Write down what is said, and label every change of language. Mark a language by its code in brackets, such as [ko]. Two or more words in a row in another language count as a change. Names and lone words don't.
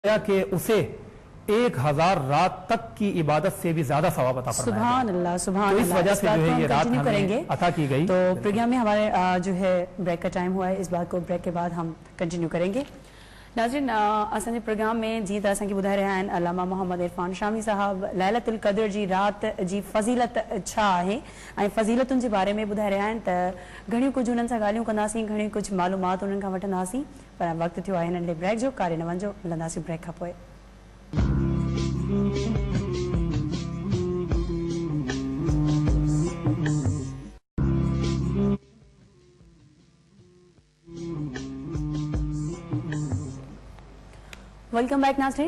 [ur] کہ اسے 1000 رات تک کی عبادت سے بھی زیادہ ثواب عطا فرمایا گیا۔ سبحان اللہ سبحان اللہ۔ تو اس وجہ سے جو ہے یہ رات ہمیں عطا کی گئی۔ تو پروگرام میں ہمارے جو ہے بریک کا ٹائم ہوا ہے، اس بات کو بریک کے بعد ہم کنٹینیو کریں گے۔ [sd] ناظرین اساں پروگرام میں جی تو اساں کی ॿुधाए रहिया आहिनि अलामा मोहम्मद इरफान शामी साहब लैलतुल क़द्र जी रात जी फज़ीलत छा आहे ऐं फज़ीलतुनि जे बारे में ॿुधाए रहिया आहिनि। त घणियूं कुझु उन्हनि सां ॻाल्हियूं कंदासीं, घणियूं कुझु मालूमात उन्हनि खां वठंदासीं, पर वक़्तु थियो आहे नंढे ब्रेक जो। कारे न वञिजो, मिलंदासीं ब्रेक खां पोइ। [en] welcome back नाज़रीन।